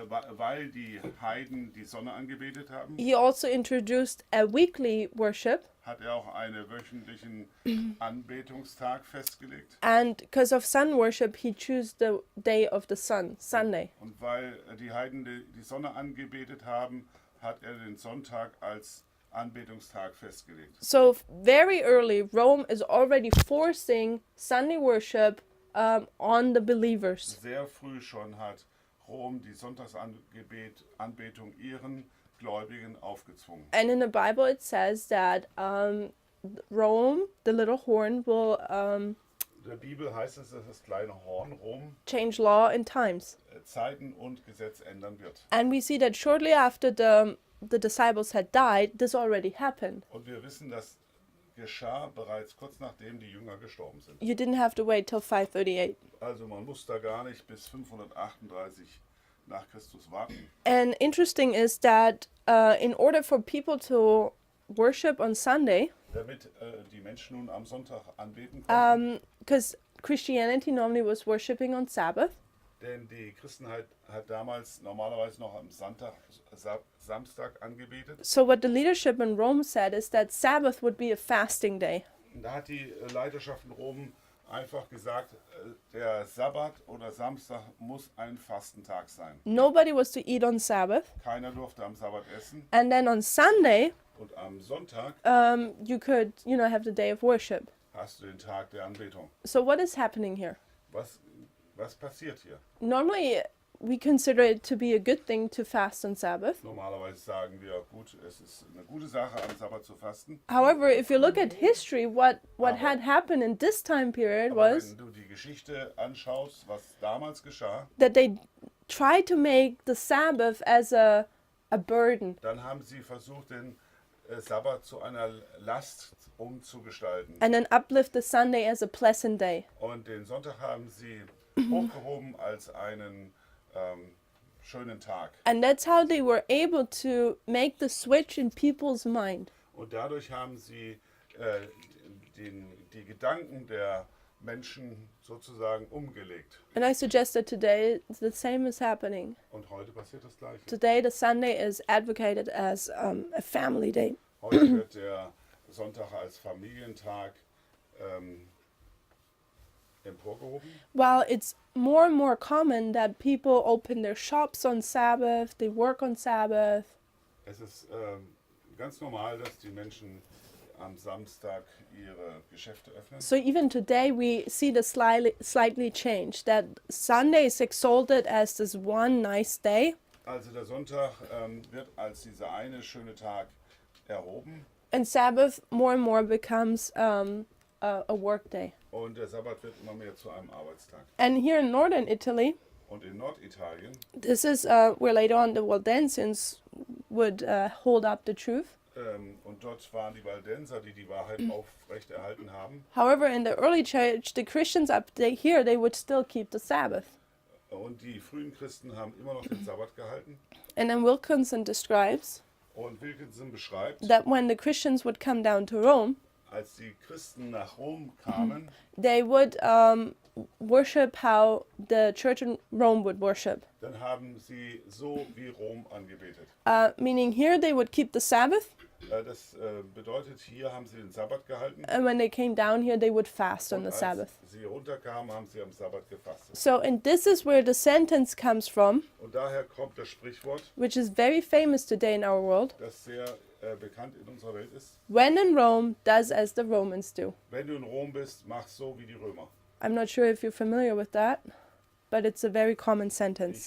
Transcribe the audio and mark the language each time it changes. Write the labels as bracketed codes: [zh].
[de] Weil die Heiden die Sonne angebetet haben, [en] he also introduced a weekly worship. [de] hat er auch einen wöchentlichen Anbetungstag festgelegt. [en] And because of sun worship, he chose the day of the sun, Sunday. [de] Und weil die Heiden die Sonne angebetet haben, hat er den Sonntag als Anbetungstag festgelegt. [en] So very early, Rome is already forcing Sunday worship on the believers. [de] Sehr früh schon hat Rom die Sonntagsanbetung ihren Gläubigen aufgezwungen. [en] And in the Bible, it says that Rome, the little horn, will [de] In der Bibel heißt es, dass das kleine Horn Rom [en] change law and times. [de] Zeiten und Gesetz ändern wird. [en] And we see that shortly after the disciples had died, this already happened. [de] Und wir wissen, das geschah bereits kurz nachdem die Jünger gestorben sind. [en] You didn't have to wait till 538. [de] Also man muss da gar nicht bis 538 nach Christus warten. [en] And interesting is that in order for people to worship on Sunday, [de] Damit die Menschen nun am Sonntag anbeten konnten, [en] because Christianity normally was worshiping on Sabbath, [de] denn die Christenheit hat damals normalerweise noch am Samstag angebetet. [en] so what the leadership in Rome said is that Sabbath would be a fasting day. [de] Da hat die Leiterschaft in Rom einfach gesagt, der Sabbat oder Samstag muss ein Fastentag sein. [en] Nobody was to eat on Sabbath. [de] Keiner durfte am Sabbat essen. [en] And then on Sunday, [de] Und am Sonntag [en] you could, have the day of worship. [de] hast du den Tag der Anbetung. [en] So what is happening here? [de] Was passiert hier? [en] Normally, we consider it to be a good thing to fast on Sabbath. [de] Normalerweise sagen wir, gut, es ist eine gute Sache, am Sabbat zu fasten. [en] However, if you look at history, what had happened in this time period [de] Aber [en] was [de] wenn du die Geschichte anschaust, was damals geschah, [en] that they tried to make the Sabbath as a burden. [de] dann haben sie versucht, den Sabbat zu einer Last umzugestalten. [en] And then uplift the Sunday as a pleasant day. [de] Und den Sonntag haben sie hochgehoben als einen schönen Tag. [en] And that's how they were able to make the switch in people's mind. [de] Und dadurch haben sie die Gedanken der Menschen sozusagen umgelegt. [en] And I suggest that today the same is happening. [de] Und heute passiert das Gleiche. [en] Today the Sunday is advocated as a family day. [de] Heute wird der Sonntag als Familientag emporgehoben. [en] While it's more and more common that people open their shops on Sabbath, they work on Sabbath. [de] Es ist ganz normal, dass die Menschen am Samstag ihre Geschäfte öffnen. [en] So even today we see the slightly change, that Sunday is exalted as this one nice day, [de] Also der Sonntag wird als dieser eine schöne Tag erhoben [en] and Sabbath more and more becomes a work day. [de] und der Sabbat wird immer mehr zu einem Arbeitstag. [en] And here in northern Italy, [de] Und in Norditalien, [en] this is where later on the Waldensians would hold up the truth. [de] und dort waren die Waldenser, die die Wahrheit aufrechterhalten haben. [en] However, in the early church, the Christians here, they would still keep the Sabbath. [de] Und die frühen Christen haben immer noch den Sabbat gehalten. [en] And then Wilkinson describes [de] Und Wilkinson beschreibt, [en] that when the Christians would come down to Rome, [de] als die Christen nach Rom kamen, [en] they would worship how the church in Rome would worship. [de] dann haben sie so wie Rom angebetet. [en] Meaning here they would keep the Sabbath, [de] Das bedeutet, hier haben sie den Sabbat gehalten. [en] and when they came down here, they would fast on [de] Und [en] the [de] als [en] Sabbath. [de] sie runterkamen, haben sie am Sabbat gefastet. [en] So, and this is where the sentence comes from, [de] Und daher kommt das Sprichwort, [en] which is very famous today in our world. [de] das sehr bekannt in unserer Welt ist. [en] When in Rome, does as the Romans do. [de] Wenn du in Rom bist, mach so wie die Römer. [en] I'm not sure if you're familiar with that, but it's a very common sentence.